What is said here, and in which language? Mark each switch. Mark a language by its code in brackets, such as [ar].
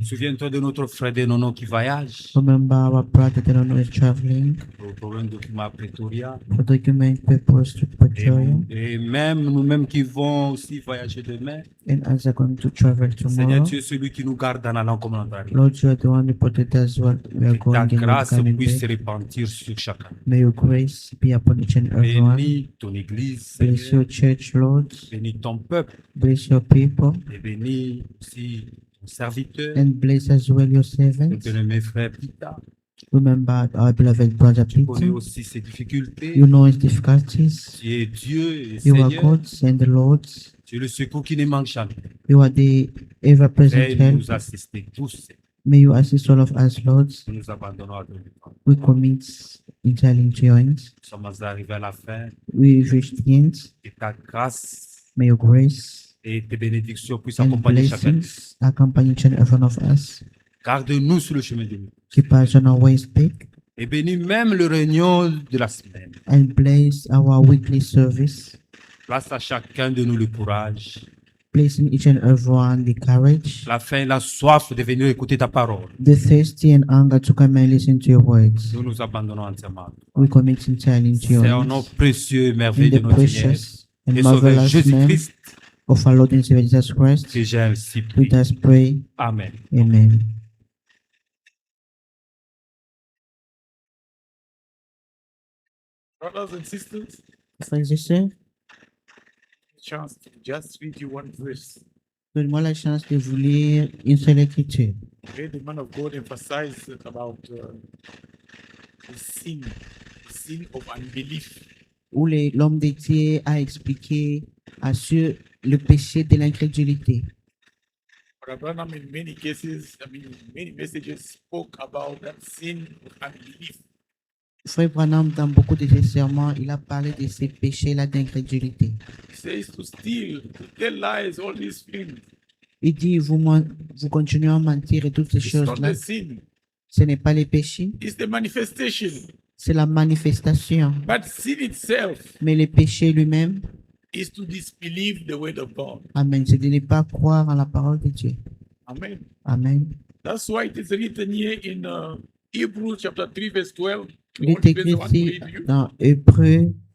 [fr] Souviens-toi de notre frère de Nono qui voyage. [en] Remember our brother Delano is traveling [fr] Pour un document à Pretoria. [en] for document papers to Pretoria, [fr] Et même nous-mêmes qui vont aussi voyager demain. [en] and as they're going to travel [fr] Seigneur, [en] tomorrow, [fr] tu es celui qui nous garde en allant comme en arrivant. [en] Lord, you are the one who protect us while we are [fr] Que ta [en] going and [fr] grâce [en] coming [fr] puisse se [en] back. [fr] répandre sur chacun. [en] May your grace be upon each and everyone. [fr] Bénis ton église, [en] Bless [fr] Seigneur. [en] your church, Lord. [fr] Bénis ton peuple. [en] Bless your people, [fr] Et bénis aussi ton serviteur. [en] and bless as well your [fr] Ton [en] servants. [fr] bien-aimé frère Pita. [en] Remember our beloved brother [fr] Tu connais [en] Peter. [fr] aussi ses difficultés. [en] You know his difficulties. [fr] Tu es Dieu et [en] You are [fr] Seigneur. [en] God and the Lord. [fr] Tu es le secours qui ne manque jamais. [en] You are the ever-present [fr] Et [en] help. [fr] nous assister tous. [en] May you assist all of us, Lord. [fr] Nous nous abandonnons à toi. [en] We commit entirely into your hands. [fr] Nous sommes arrivés à la fin. [en] We reach the end. [fr] Et ta grâce [en] May your grace [fr] et tes bénédictions puissent [en] and [fr] accompagner chacun. [en] blessings accompany each and every one of us. [fr] Garde-nous sur le chemin de nous. [en] Keep us on our ways back [fr] Et bénis même le réunion de la semaine. [en] and bless our weekly service, [fr] Place à chacun de nous le courage, [en] placing each and everyone the courage, [fr] la faim, la soif de venir écouter ta parole. [en] the thirsty and hunger to come and listen to your words. [fr] Nous nous abandonnons entièrement. [en] We commit entirely into your [fr] C'est au nom [en] hands. [fr] précieux et [en] In [fr] merveilleux [en] the [fr] de notre Seigneur [en] precious and [fr] et Sauveur [en] marvelous name [fr] Jésus-Christ [en] of our Lord and Savior Jesus Christ, [fr] que j'ai ainsi [en] we [fr] prié. [en] thus pray. [fr] Amen. [en] Amen. Brothers and sisters, [fr] Frères et sœurs, [en] chance to just read you one verse. [fr] donne-moi la chance de vous lire une seule écriture. [en] Where the man of God emphasized about the sin of unbelief. [fr] Où l'homme de Dieu a expliqué sur le péché de l'incrédulité. [en] Brother Branham, in many cases, many messages spoke about that sin of unbelief. [fr] Frère Branham, dans beaucoup de ses sermons, il a parlé de ces péchés-là d'incrédulité. [en] He says to steal, to tell lies, all these things. [fr] Il dit, vous continuez à mentir et toutes ces [en] It's not [fr] choses-là. [en] the sin, [fr] Ce n'est pas les péchés, [en] it's the manifestation. [fr] c'est la manifestation. [en] But sin itself [fr] Mais le péché lui-même, [en] is to disbelieve the word of God. [fr] amen, c'est de ne pas croire en la parole de Dieu. [en] Amen. [fr] Amen. [en] That's why it is written here in Hebrews chapter 3, verse 12. [fr] Il est écrit ici dans Hébreux,